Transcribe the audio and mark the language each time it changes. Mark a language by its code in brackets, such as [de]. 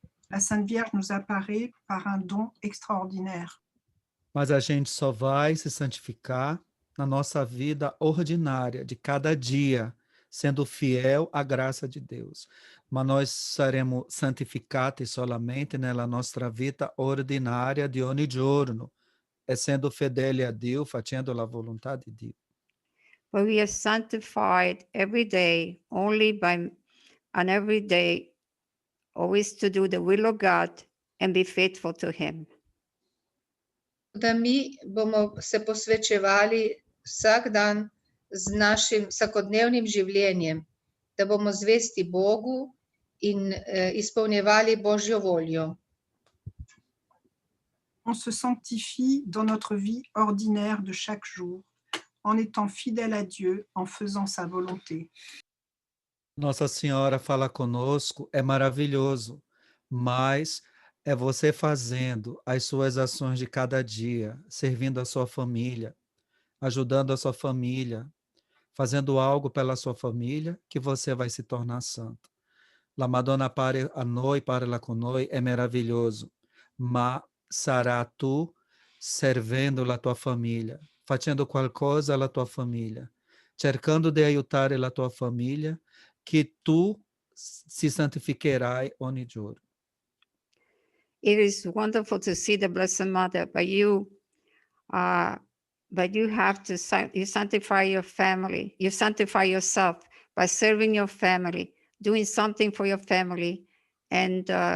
[fr] La Sainte Vierge nous apparaît par un don extraordinaire. [pt] Mas a gente só vai se santificar na nossa vida ordinária, de cada dia, sendo fiel à graça de Deus. [it] Mas nós saremo santificati solamente nella nostra vita ordinária di ogni giorno, essendo fedeli a Dio, facendo la volontà di Dio. [en] But we are sanctified every day, every day, always to do the will of God and be faithful to Him. [sl] Da mi bomo se posvečevali vsak dan z našim vsakodnevnim življenjem, da bomo zvesti Bogu in izpolnjevali Božjo voljo. [fr] On se sanctifie dans notre vie ordinaire de chaque jour, en étant fidèle à Dieu, en faisant sa volonté. [pt] Nossa Senhora fala conosco, é maravilhoso, mas é você fazendo as suas ações de cada dia, servindo a sua família, ajudando a sua família, fazendo algo pela sua família, que você vai se tornar santo. [it] La Madonna appare a noi, parla con noi, è meraviglioso, ma sarà tu servendo la tua famiglia, facendo qualcosa alla tua famiglia, cercando di aiutare la tua famiglia, che tu si santificherai ogni giorno. [en] It is wonderful to see the Blessed Mother, but you have to you sanctify your family. You sanctify yourself by serving your family, doing something for your family, and